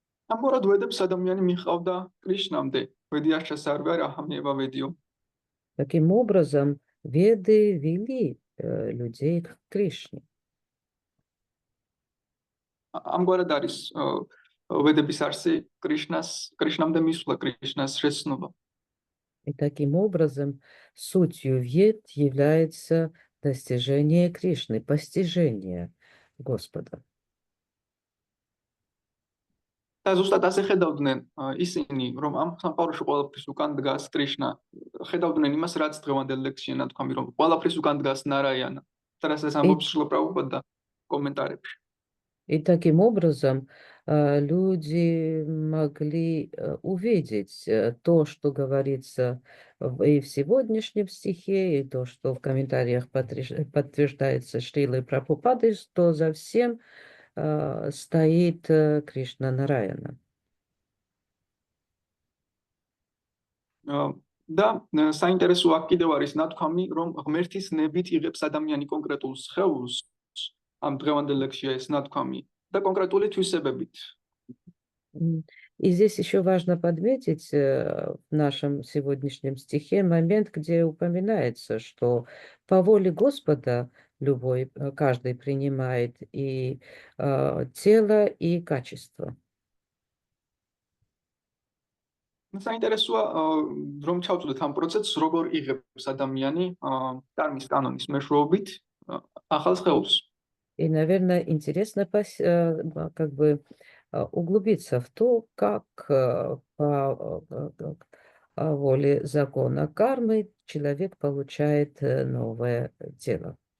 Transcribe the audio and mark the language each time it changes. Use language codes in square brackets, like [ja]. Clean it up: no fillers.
[ka] ამგვარად ვედებს ადამიანი მიხავდა კრიშნამდე, [sa] ვედიაშას არვე რაჰამევა ვედიო. [ru] Таким образом, веды вели людей к Кришне. [ka] ამგვარად არის ვედების არსი კრიშნამდე მისვლა, კრიშნას შეცნობა. [ru] И таким образом сутью вед является достижение Кришны, постижение Господа. [ka] და ზუსტად ასე ხედავდნენ ისინი, რომ ამ სამყაროში ყველაფრის უკან დგას კრიშნა. ხედავდნენ იმას, რაც დღევანდელ ლექსში ნათქვამი, რომ ყველაფრის უკან დგას ნარაიანა. და რასაც ამბობს შრილა პრაბჰუპადა комментариებში. [ru] И таким образом люди могли увидеть то, что говорится и в сегодняшнем стихе, и то, что в комментариях подтверждается Шрилой Прабхупадой, что за всем стоит Кришна Нараяна. [ka] და საინტერესო აქ კიდევ არის ნათქვამი, რომ ღმერთის ნებით იღებს ადამიანი კონკრეტულ სხეულს, ამ დღევანდელ ლექსში ეს ნათქვამი და კონკრეტული თვისებებით. [ru] И здесь еще важно подметить в нашем сегодняшнем стихе момент, где упоминается, что по воле Господа каждый принимает и тело, и качество. [ka] საინტერესოა რომ ჩავწვდეთ ამ პროცესს როგორ იღებს ადამიანი კარმის კანონის მეშვეობით ახალ სხეულს. [ru] И, наверное, интересно как бы углубиться в то, как по воле закона кармы человек получает новое тело.